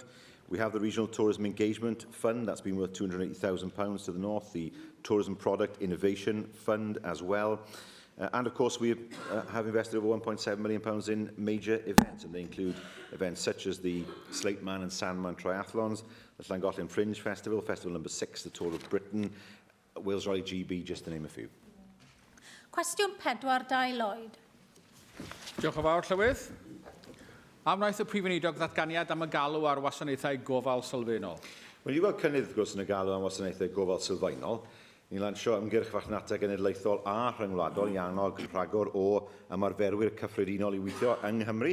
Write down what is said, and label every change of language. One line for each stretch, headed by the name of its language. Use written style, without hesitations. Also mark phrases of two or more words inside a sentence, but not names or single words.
English: We have the Regional Tourism Engagement Fund, that's been worth £280,000 to the north, the Tourism Product Innovation Fund as well. And of course, we have invested over £1.7 million in major events, and they include events such as the Slate Man and Sandman Triathlons, the Llangollen Fringe Festival, Festival number 6, the Tour of Britain, Wales Rally GB, just to name a few.
Welsh: Cwestiwn 4, Dai Lloyd. Diolch yn fawr, Llywydd. Am wnaeth y Prif Weinidog ddatganiad am y galw ar wasanaethau gofal sylfaenol? Wel, i weld cynnydd, wrth gwrs, yn y galw am wasanaethau gofal sylfaenol, ni'n lansio ymgyrch farchnata genedlaethol a rhyngwladol i annog rhagor o ymarferwyr cyffredinol i weithio yng Nghymru.